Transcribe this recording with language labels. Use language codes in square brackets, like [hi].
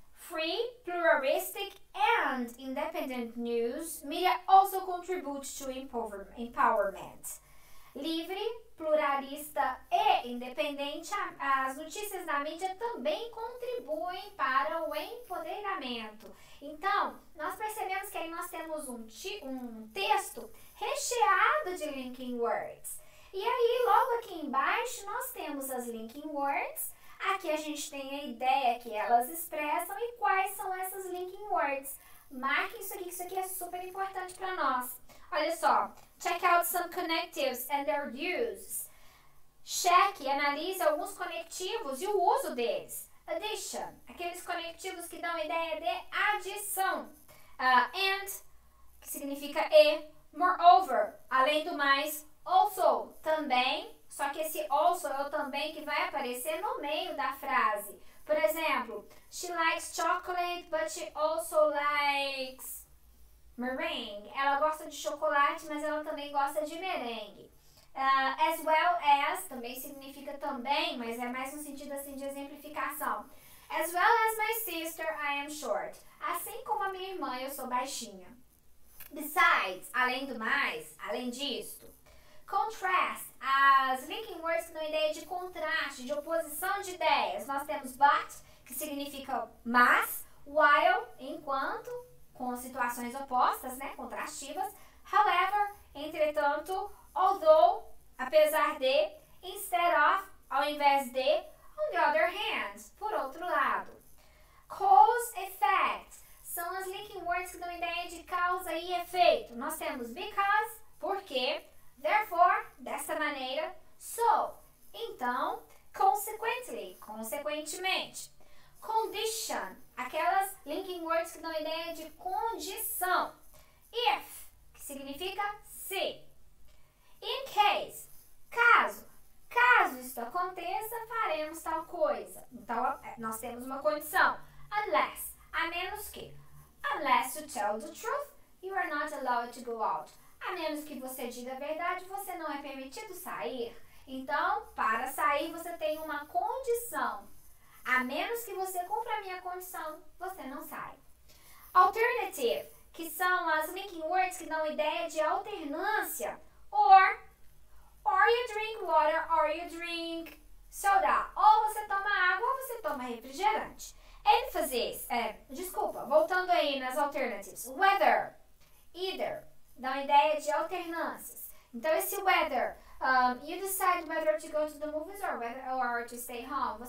[en] Free, pluralistic and independent news media also contributes to empowerment. [pt] Livre, pluralista e independente, as notícias da mídia também contribuem para o empoderamento. Então, nós percebemos que aí nós temos um texto recheado de linking words. E aí, logo aqui embaixo, nós temos as linking words. Aqui a gente tem a ideia que elas expressam e quais são essas linking words. Marquem isso aqui, que isso aqui é super importante para nós. Olha só, [en] check out some connectives and their use. [pt] Cheque, analise alguns conectivos e o uso deles. Addition, aqueles conectivos que dão a ideia de adição. And, que significa e. Moreover, além do mais. Also, também. Só que esse also é o também que vai aparecer no meio da frase. Por exemplo, [en] she likes chocolate, but she also likes meringue. [pt] Ela gosta de chocolate, mas ela também gosta de merengue. As well as também significa também, mas é mais no sentido assim de exemplificação. [en] As well as my sister, I am short. [pt] Assim como a minha irmã, eu sou baixinha. Besides, além do mais, além disto. Contrast, as linking words que dão ideia de contraste, de oposição de ideias. Nós temos but, que significa mas, while, enquanto, com situações opostas, né, contrastivas. However, entretanto, although, apesar de, instead of, ao invés de, [en] on the other hand, [pt] por outro lado. Cause, effect, são as linking words que dão ideia de causa e efeito. Nós temos because, porque, therefore, desta maneira, so, então, consequently, consequentemente. Condition, aquelas linking words que dão ideia de condição. If, que significa se. In case, caso isto aconteça, faremos tal coisa. Então, nós temos uma condição. Unless, a menos que. [en] Unless you tell the truth, you are not allowed to go out. [pt] A menos que você diga a verdade, você não é permitido sair. Então, para sair, você tem uma condição. A menos que você cumpra a minha condição, você não sai. Alternative, que são as linking words que dão ideia de alternância. [en] Or you drink water, or you drink soda. [pt] Ou você toma água, ou você toma refrigerante. Emphasis, voltando aí nas alternatives. Whether, either, dão ideia de alternâncias. Então, esse [en] whether, you decide whether to go to the movies or to stay home.